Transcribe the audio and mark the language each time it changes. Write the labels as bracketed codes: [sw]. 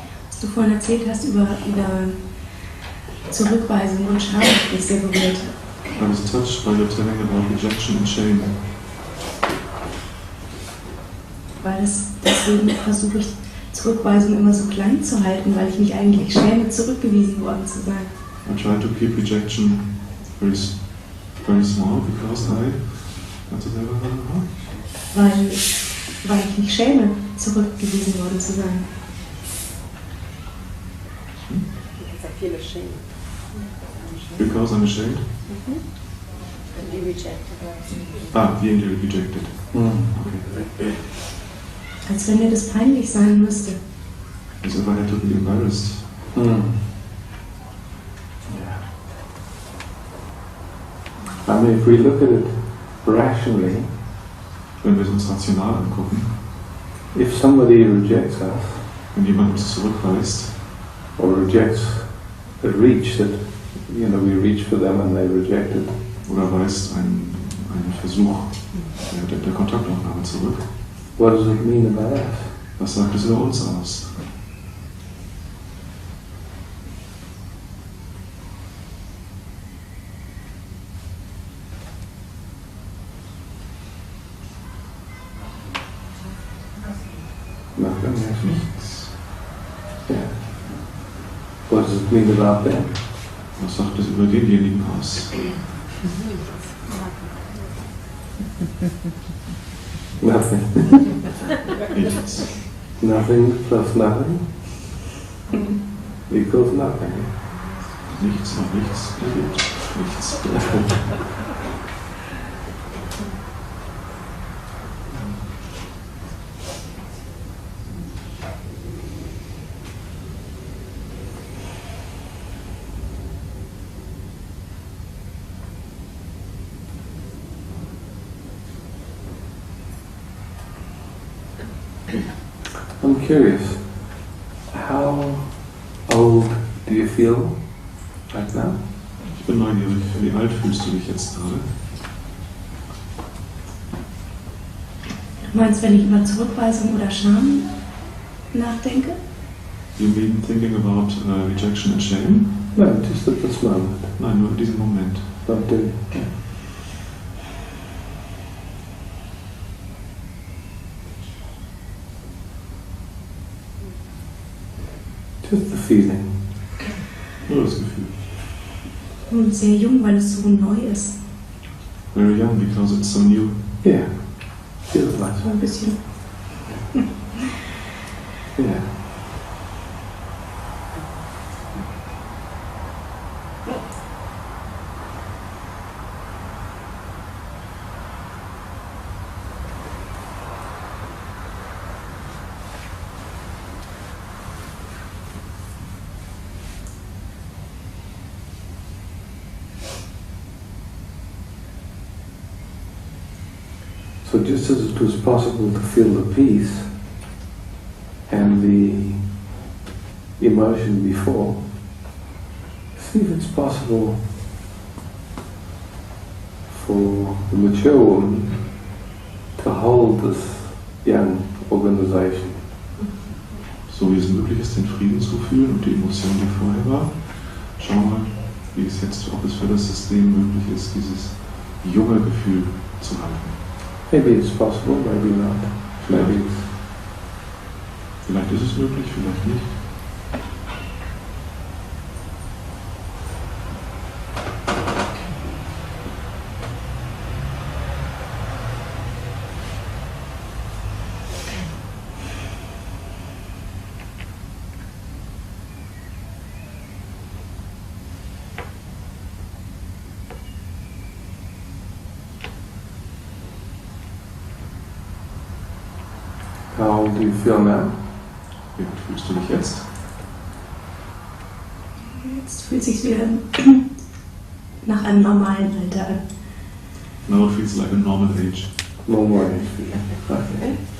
[de] Was du vorhin erzählt hast über Zurückweisung und Scham, hat mich sehr berührt. [en] I was touched by your telling about rejection and shame. [de] Weil deswegen versuche ich, Zurückweisung immer so klein zu halten, weil ich mich eigentlich schäme, zurückgewiesen worden zu sein. [en] I try to keep rejection very small because [de] kannst du selber sagen? Weil ich mich schäme, zurückgewiesen worden zu sein. [en] I feel ashamed. Because I'm ashamed? And be rejected. Being rejected. Okay. [de] Als wenn mir das peinlich sein müsste. [en] As if I had to be embarrassed. Yeah. I mean, if we look at it rationally, [de] Wenn wir es uns rational angucken, [en] if somebody rejects us, [de] wenn jemand uns zurückweist, [en] or rejects a reach that, we reach for them and they reject it, [de] oder weist einen Versuch der Kontaktaufnahme zurück, [en] what does it mean about us? [de] was sagt es über uns aus? [en] Nothing, yes. [de] Nichts. [en] Yeah. What does it mean about them? [de] Was sagt es über denjenigen aus? [en] Nothing. [de] Nichts. [en] Nothing plus nothing equals nothing. [de] Nichts und nichts ergibt nichts. [en] I'm curious, how old do you feel right now? [de] Ich bin neugierig, wie alt fühlst du dich jetzt gerade? Du meinst, wenn ich über Zurückweisung oder Scham nachdenke? [en] You mean thinking about rejection and shame? No, just at this moment. [de] Nein, nur in diesem Moment. [en] Don't do it. Just the feeling. [de] Nur das Gefühl. Und sehr jung, weil es so neu ist. [en] Very young because it's so new. Yeah, feels like [de] So ein bisschen. [en] yeah. So just as it was possible to feel the peace and the emotion before, see if it's possible for the mature woman to hold this young organization. [de] So wie es möglich ist, den Frieden zu fühlen und die Emotion, die vorher war. Schau mal, wie es jetzt, ob es für das System möglich ist, dieses junge Gefühl zu halten. [en] Maybe it's possible, maybe not. Maybe it's... [de] Vielleicht ist es möglich, vielleicht nicht. [en] How do you feel now? [de] Wie fühlst du dich jetzt? Jetzt fühlt sich wieder nach einem normalen Alter an. [en] Now it feels like a normal age. Normal age. Okay.